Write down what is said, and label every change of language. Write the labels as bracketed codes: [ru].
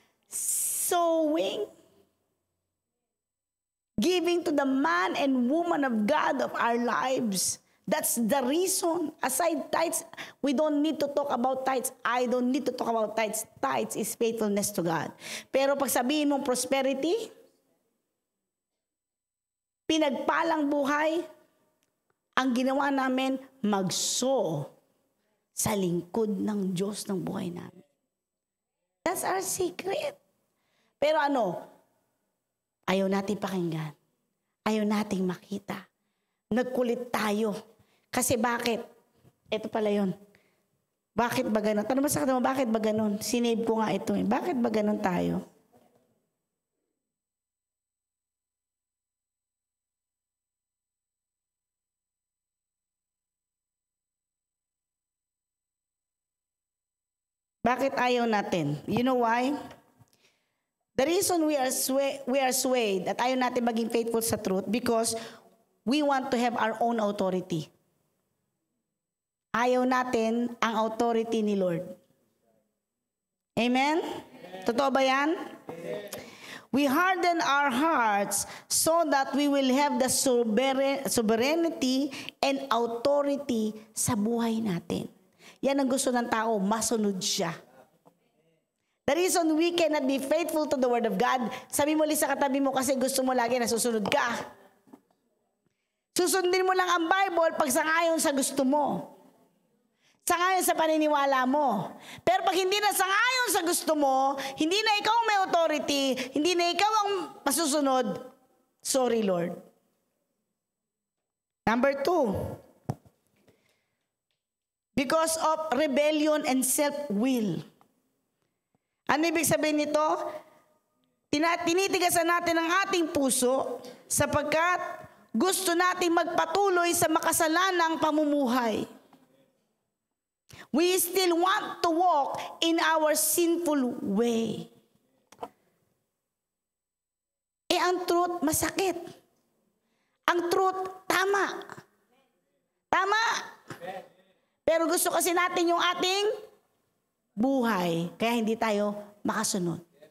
[en] Sowing. Giving to the man and woman of God of our lives. That's the reason. Aside tithes, we don't need to talk about tithes. I don't need to talk about tithes. Tithes is faithfulness to God. [tl] Pero pag sabihin mong prosperity, pinagpalang buhay, ang ginawa namin, mag-sow sa lingkod ng Diyos ng buhay namin. [en] That's our secret. [tl] Pero ayaw natin pakinggan. Ayaw nating makita. Nagkulit tayo. Kasi bakit? Ito pala yun. Bakit ba ganun? Tanong mo sa kanila, bakit ba ganun? Sinave ko nga ito. Bakit ba ganun tayo? Bakit ayaw natin? [en] You know why? The reason we are swayed [tl] at ayaw natin maging faithful sa truth [en] because we want to have our own authority. [tl] Ayaw natin ang authority ni Lord. [en] Amen? [tl] Totoo ba yan? [en] We harden our hearts so that we will have the sovereignty and authority [tl] sa buhay natin. Yan ang gusto ng tao, masunod siya. [en] The reason we cannot be faithful to the Word of God, [tl] sabi mo sa katabi mo kasi gusto mo lagi na susunod ka. Susundin mo lang ang Bible pag sangayon sa gusto mo. Sangayon sa paniniwala mo. Pero pag hindi na sangayon sa gusto mo, hindi na ikaw may authority, hindi na ikaw ang masusunod, sorry Lord. [en] Number 2, because of rebellion and self-will. [tl] Ano ibig sabihin nito? Tinitigasan natin ang ating puso sapagkat gusto nating magpatuloy sa makasalanang pamumuhay. [en] We still want to walk in our sinful way. [tl] Ang truth, masakit. Ang truth, tama. Tama. Pero gusto kasi natin yung ating buhay, kaya hindi tayo makasunod.